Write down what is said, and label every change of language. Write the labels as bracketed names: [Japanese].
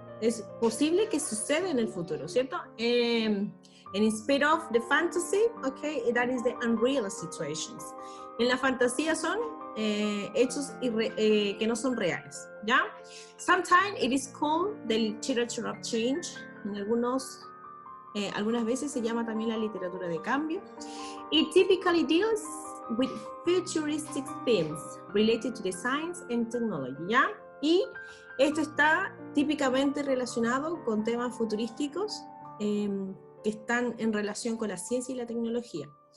[Spanish] Es posible que suceda en el futuro, ¿cierto? [English] And instead of the fantasy, okay, that is the unreal situations. [Spanish] En la fantasía son hechos que no son reales, ¿ya? [English] Sometimes it is called the literature of change. [Spanish] En algunas veces se llama también la literatura de cambio. [English] It typically deals with futuristic themes related to the science and technology, ¿ya? [Spanish] Y esto está típicamente relacionado con temas futurísticos que están en relación con la ciencia y la tecnología.